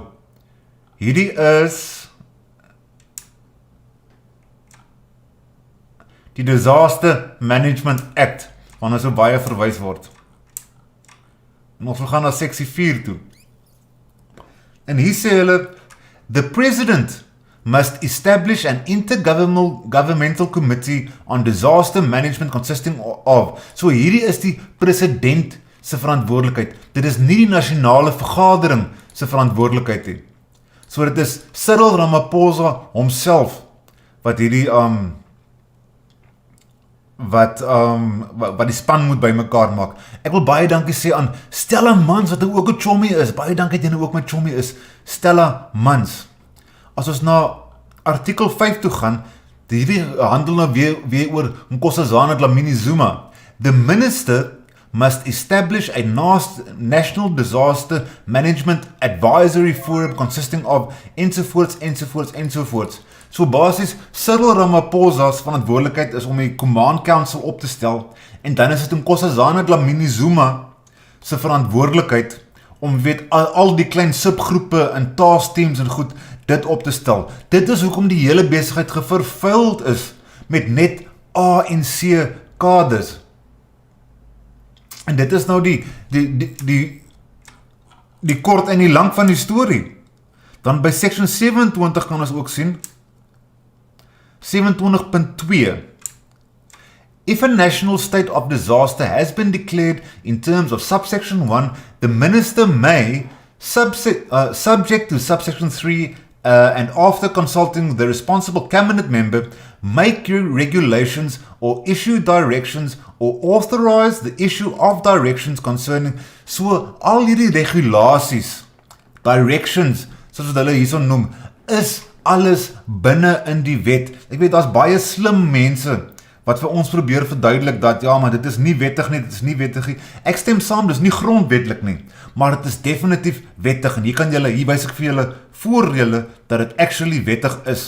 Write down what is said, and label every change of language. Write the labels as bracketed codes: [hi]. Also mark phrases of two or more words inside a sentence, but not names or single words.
[af] Hierdie is die [en] Disaster Management Act, [af] waarna so baie verwys word. En ons gaan na seksie 4 toe. En hier sê hulle, [en] the president must establish an intergovernmental committee on disaster management consisting of. [af] So hierdie is die president se verantwoordelikheid. Dit is nie die nasionale vergadering se verantwoordelikheid nie. So dit is Cyril Ramaphosa homself wat hierdie wat die span moet bymekaar maak. Ek wil baie dankie sê aan Stella Mans wat ook 'n chommy is. Baie dankie dat jy ook my chommy is. Stella Mans. As ons na artikel 5 toe gaan, hierdie handel nou weer oor Nkosazana Dlamini Zuma. [en] The minister must establish a national disaster management advisory forum consisting of ensovoorts. [af] So basies, Cyril Ramaphosa's verantwoordelikheid is om die [en] command council [af] op te stel, en dan is dit Nkosazana Dlamini Zuma se verantwoordelikheid om al die klein subgroepe en [en] task teams [af] en goed dit op te stel. Dit is hoekom die hele besigheid gevervuild is met net ANC kaders. En dit is nou die kort en die lang van die storie. Dan by section 27 kan ons ook sien, [en] 27.2 If a national state of disaster has been declared in terms of subsection 1, the minister may, subject to subsection 3, and after consulting the responsible cabinet member, make regulations or issue directions or authorize the issue of directions concerning. [af] So al hierdie regulasies, directions, soos wat hulle hierso noem, is alles binne in die wet. Ek weet, daar's baie slim mense wat vir ons probeer verduidelik dat, ja, maar dit is nie wettig nie, dit is nie wettig nie. Ek stem saam, dit is nie grondwetlik nie, maar dit is definitief wettig, en hier wys ek vir julle voordele dat dit actually wettig is.